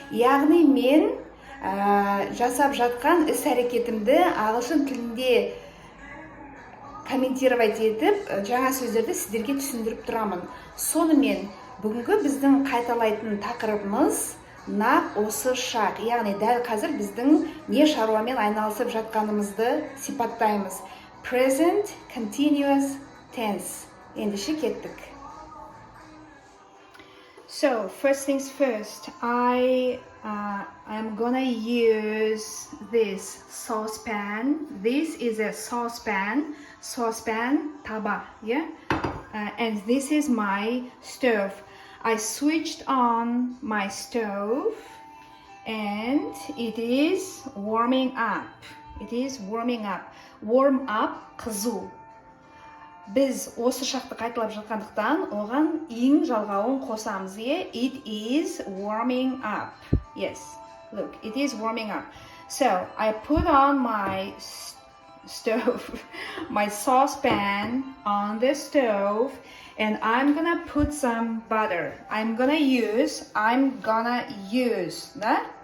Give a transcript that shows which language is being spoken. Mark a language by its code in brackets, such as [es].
[kk] Яғни мен жасап жатқан іс-әрекетімді ағылшын тілінде комментировать етіп, жаңа сөздерді сіздерге түсіндіріп тұрамын. Сонымен, бүгінгі біздің қайталайтын тақырыбымыз нақ осы шақ. Яғни, дәл қазір біздің не шаруамен айналысып жатқанымызды сипаттаймыз. [en] Present continuous tense. [kk] Ендеше кеттік. [en] So, first things first, I'm gonna use this saucepan. This is a saucepan, taba, yeah? And this is my stove. I switched on my stove and it is warming up. Warm up, қызу. [kk] Біз осы шақты қайталап жатқандықтан, оған ең жалғауын қосамыз, е? [en] It is warming up. Yes, look, it is warming up. So, I put on my stove, my saucepan on the stove, and I'm gonna put some butter. I'm gonna use, да?